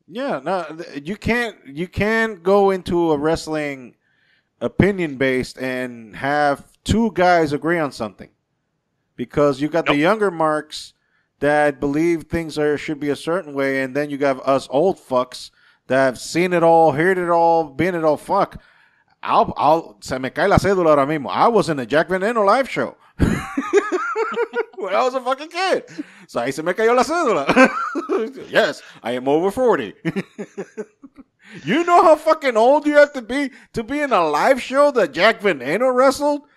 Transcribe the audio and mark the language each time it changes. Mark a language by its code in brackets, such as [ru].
[en] Yeah, no, you can't go into a wrestling opinion based and have two guys agree on something, because you got the younger marks that believe things should be a certain way, and then you got us old fucks that have seen it all, heard it all, been it all. [es] Fuck, se me cae la cédula ahora mismo. [en] I was in a Jack Veneno live show when I was a fucking kid, so [es] ahí se me cayó la cédula. [en] Yes, I am over 40. You know how fucking old you have to be in a live show that Jack Veneno wrestled?